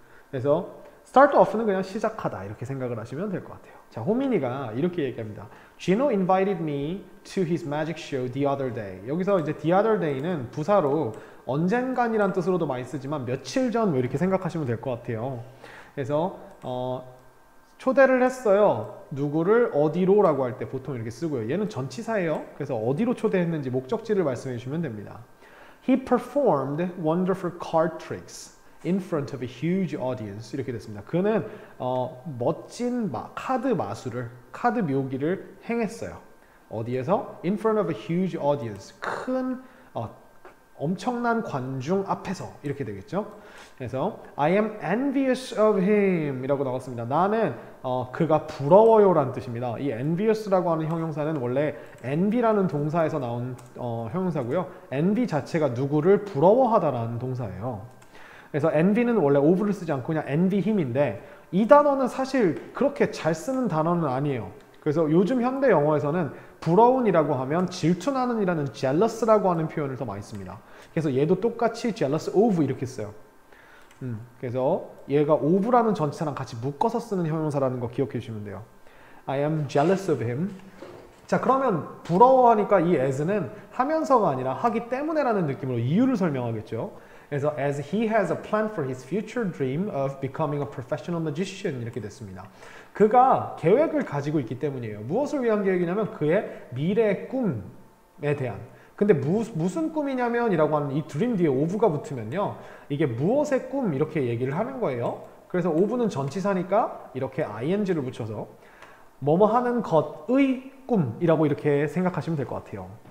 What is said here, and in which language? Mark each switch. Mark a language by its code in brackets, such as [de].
[ko] 그래서 [en] start off [ko] 는 그냥 시작하다 이렇게 생각을 하시면 될 것 같아요. 자, 호민이가 이렇게 얘기합니다. [en] Gino invited me to his magic show the other day. [ko] 여기서 이제 [en] the other day [ko] 는 부사로 언젠간이란 뜻으로도 많이 쓰지만 며칠 전 뭐 이렇게 생각하시면 될 것 같아요. 그래서 초대를 했어요. 누구를 어디로 라고 할 때 보통 이렇게 쓰고요. 얘는 전치사예요. 그래서 어디로 초대했는지 목적지를 말씀해 주시면 됩니다. [en] He performed wonderful card tricks in front of a huge audience. [ko] 이렇게 됐습니다. 그는 멋진 카드 마술을, 카드 묘기를 행했어요. 어디에서? [en] In front of a huge audience. [ko] 큰 엄청난 관중 앞에서 이렇게 되겠죠. 그래서 [en] I am envious of him [ko] 이라고 나왔습니다. 나는 그가 부러워요 라는 뜻입니다. 이 envious라고 하는 형용사는 원래 envy라는 동사에서 나온 형용사고요. envy 자체가 누구를 부러워하다 라는 동사예요. 그래서 envy는 원래 of를 쓰지 않고 그냥 [en] envy him [ko] 인데 이 단어는 사실 그렇게 잘 쓰는 단어는 아니에요. 그래서 요즘 현대 영어에서는 부러운이라고 하면 질투나는 이라는 jealous라고 하는 표현을 더 많이 씁니다. 그래서 얘도 똑같이 [en] jealous of [ko] 이렇게 써요. 그래서 얘가 of라는 전치사랑 같이 묶어서 쓰는 형용사라는 거 기억해 주시면 돼요. [en] I am jealous of him. [ko] 자, 그러면 부러워하니까 이 as는 하면서가 아니라 하기 때문에라는 느낌으로 이유를 설명하겠죠. 그래서 [en] as he has a plan for his future dream of becoming a professional magician [ko] 이렇게 됐습니다. 그가 계획을 가지고 있기 때문이에요. 무엇을 위한 계획이냐면 그의 미래의 꿈에 대한. 근데 무슨 꿈이냐면 이라고 하는 이 dream 뒤에 of가 붙으면요. 이게 무엇의 꿈 이렇게 얘기를 하는 거예요. 그래서 of는 전치사니까 이렇게 ing를 붙여서 뭐뭐 하는 것의 꿈이라고 이렇게 생각하시면 될 것 같아요.